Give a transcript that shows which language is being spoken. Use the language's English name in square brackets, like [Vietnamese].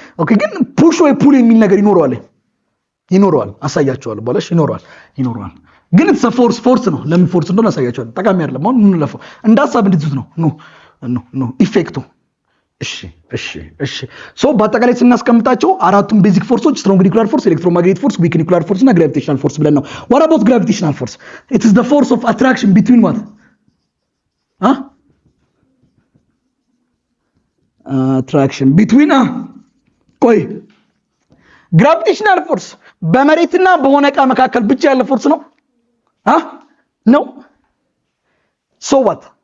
[Amharic] ኦኬ ግን ፑሽ ወይ ፑል የሚል ነገር ይኖረዋል አሳያቸዋለሁ በኋላሽ ይኖረዋል ግን [English] it's a force [Amharic] ነው። ለምን ፎርስ እንደሆነ አሳያቸዋለሁ። ጠቃሚ አይደለም አሁን እንለፈው እንዳሳብ እንድትዙት ነው ኢፌክቱ። እሺ ሶ በአጠቃላይ ስናስቀምጣቸው አራቱም ቤዚክ ፎርሶች ስትሮንግ ኒውክሊየር ፎርስ፣ ኤሌክትሮማግኔቲክ ፎርስ፣ ዊክ ኒውክሊየር ፎርስ እና ግራቪቴሽናል ፎርስ ብለን ነው። [English] what about gravitational force? It is the force of attraction between what? Attraction between [Amharic] ቆይ ግራቪቴሽናል ፎርስ በመሬትና በሆነ ዕቃ መካከል ብቻ ያለ ፎርስ ነው ነው [English] so what?